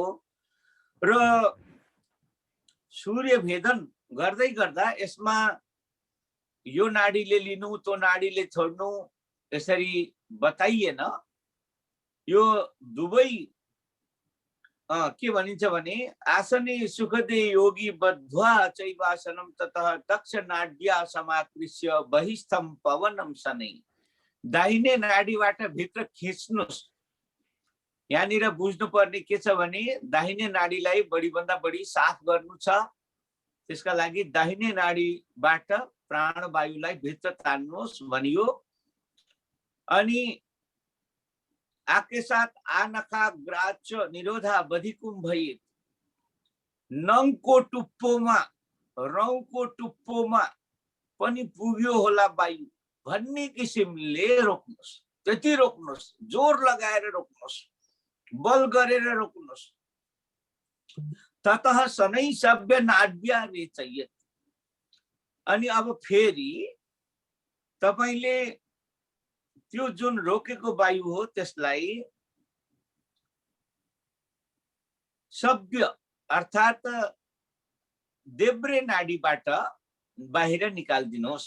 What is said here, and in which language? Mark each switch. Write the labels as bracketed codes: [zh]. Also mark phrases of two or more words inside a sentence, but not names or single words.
[ne] र सूर्य भेदन गर्दै गर्दा यसमा यो नाडीले लिनु, त्यो नाडीले छोड्नु यसरी बताइएन। यो दुवै के भनिन्छ भने [sa] आसने सुखदे योगी बद्ध्वा चैवासनम ततः दक्ष नाड्या समाकृष्य बहिस्थम पवनम शनै। [ne] दाहिने नाडीबाट भित्र खिच्नुस्। यहाँनिर बुझ्नुपर्ने के छ भने दाहिने नाडीलाई बढीभन्दा बढी साफ गर्नु छ। त्यसका लागि दाहिने नाडीबाट प्राणवायुलाई भित्र तान्नुहोस् भनियो। [sa] अनि आकेशात आनखा ग्राच निरोधा बधिकुम्भयित। [ne] नङको टुप्पोमा, रौँको टुप्पोमा पनि पुग्यो होला वायु भन्ने किसिमले रोक्नुहोस्। त्यति रोक्नुहोस्, जोर लगाएर रोक्नुहोस्, बल गरेर रोक्नुहोस्। [sa] ततः शनै सभ्य नाड्या रेचयेत। [ne] अनि अब फेरि तपाईले त्यो जुन रोकेको वायु हो त्यसलाई सभ्य अर्थात् देब्रे नाडीबाट बाहिर निकाल्दिनुहोस्।